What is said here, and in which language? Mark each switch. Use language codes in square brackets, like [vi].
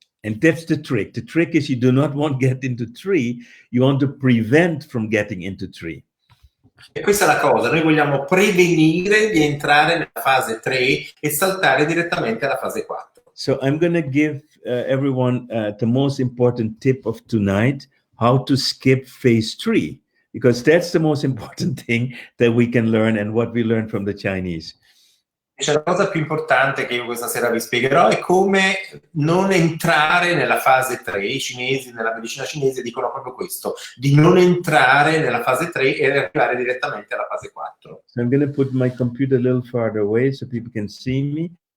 [en] And that's the trick. The trick is you do not want to get into 3, you want to prevent from getting into 3. [it] E questa è la cosa, noi vogliamo prevenire di entrare nella fase 3 e saltare direttamente alla fase 4. [en] So I'm going to give everyone the most important tip of tonight, how to skip phase 3, because that's the most important thing that we can learn and what we learned from the Chinese. [it] C'è la cosa più importante che io questa sera vi spiegherò è come non entrare nella fase 3. I cinesi, nella medicina cinese, dicono proprio questo, di non entrare nella fase 3 e arrivare direttamente alla fase 4. [en] So I'm going to put my computer a little farther away so people can see me.